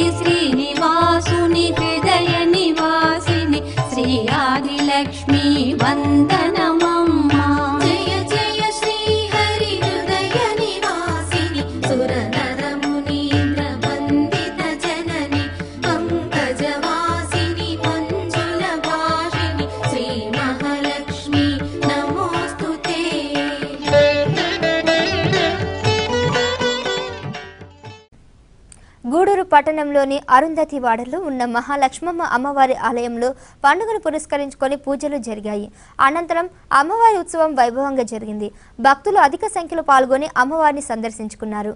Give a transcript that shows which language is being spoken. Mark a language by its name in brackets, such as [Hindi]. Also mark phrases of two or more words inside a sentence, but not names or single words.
[Sanskrit] श्रीनिवासुनि हृदय निवासिनि श्री आदिलक्ष्मी वन्दनमम्मा जय जय श्री हरि हृदय निवासिनि सुरनर मुनीन्द्र वन्दित जननि पंकजवासिनि मंजुल भाषिनि श्री महालक्ष्मी नमोस्तुते [Telugu] పట్టణంలోని అరుంధతి వాడలో ఉన్న మహాలక్ష్మమ్మ అమ్మవారి ఆలయంలో పండుగను పురస్కరించుకొని పూజలు జరిగాయి. అనంతరం అమ్మవారి ఉత్సవం వైభవంగా జరిగింది. భక్తులు అధిక సంఖ్యలో పాల్గొని అమ్మవారిని సందర్శించుకున్నారు.